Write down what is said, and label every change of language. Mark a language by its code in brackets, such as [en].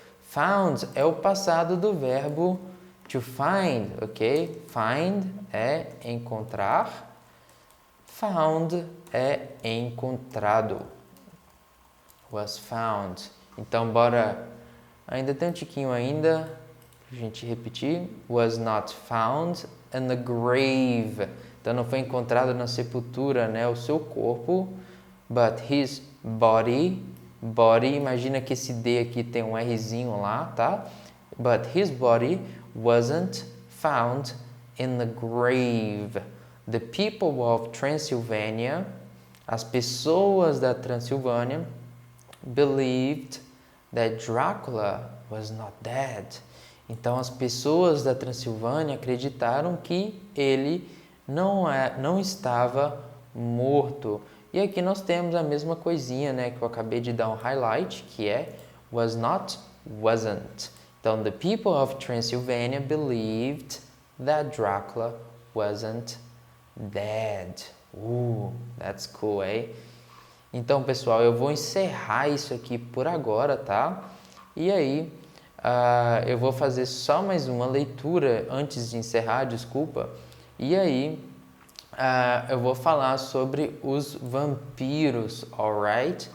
[pt] Found é o passado do verbo to find, ok? Find é encontrar. Found é encontrado. [en] Was found. [pt] Então, bora. Ainda tem um tiquinho ainda. Pra gente repetir. [en] Was not found in the grave. [pt] Então, não foi encontrado na sepultura, né? O seu corpo. [en] But his body. [pt] Imagina que esse D aqui tem um Rzinho lá, tá? [en] But his body wasn't found in the grave. The people of Transylvania, [pt] as pessoas da Transilvânia, [en] believed that Dracula was not dead. [pt] Então, as pessoas da Transilvânia acreditaram que ele não estava morto. E aqui nós temos a mesma coisinha, né, que eu acabei de dar um highlight, que é was not, wasn't. Então, [en] the people of Transylvania believed that Dracula wasn't dead. That's cool, eh? [pt] Então, pessoal, eu vou encerrar isso aqui por agora, tá? E aí, eu vou fazer só mais uma leitura antes de encerrar, desculpa. E aí, eu vou falar sobre os vampiros, alright?